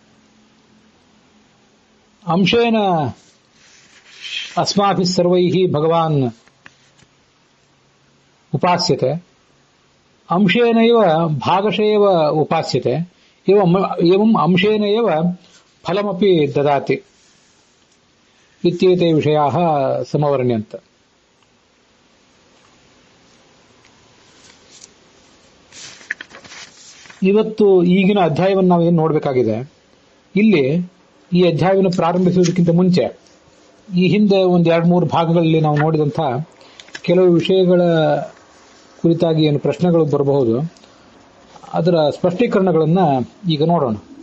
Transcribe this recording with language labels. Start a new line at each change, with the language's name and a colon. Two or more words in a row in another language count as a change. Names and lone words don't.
Sanskrit: अंशेन अस्माभिः सर्वैः भगवान् उपास्यते अंशेनैव भागशेव उपास्यते एवम् अंशेन एव फलमपि ददाति इत्येते विषयाः समवर्ण्यन्त।
Kannada: ಇವತ್ತು ಈಗಿನ ಅಧ್ಯಾಯವನ್ನು ನಾವು ಏನು ನೋಡಬೇಕಾಗಿದೆ, ಇಲ್ಲಿ ಈ ಅಧ್ಯಾಯವನ್ನು ಪ್ರಾರಂಭಿಸುವುದಕ್ಕಿಂತ ಮುಂಚೆ ಈ ಹಿಂದೆ ಒಂದು 2-3 ಭಾಗಗಳಲ್ಲಿ ನಾವು ನೋಡಿದಂಥ ಕೆಲವು ವಿಷಯಗಳ ಕುರಿತಾಗಿ ಏನು ಪ್ರಶ್ನೆಗಳು ಬರಬಹುದು, ಅದರ ಸ್ಪಷ್ಟೀಕರಣಗಳನ್ನು ಈಗ ನೋಡೋಣ.